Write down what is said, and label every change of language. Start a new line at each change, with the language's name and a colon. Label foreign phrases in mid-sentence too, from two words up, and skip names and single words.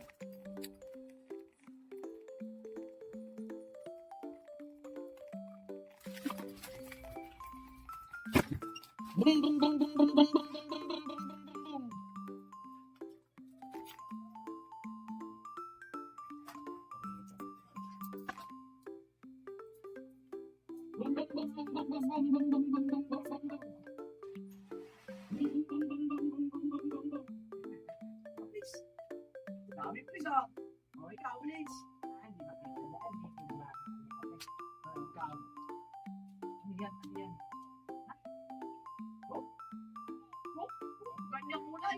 Filipino: Brum, brum, brum, brum, brum, brum, brum, brum, brum, brum, brum, brum. Brum, brum, brum, brum, brum, brum, brum, brum, brum, brum, brum, brum, brum. Please. Dami, please, ah. O, ikaw, please. Hindi ba kayo tandaan? Hindi ba? Ikaw. Ano yan? Ano yan? Kanyang kulay.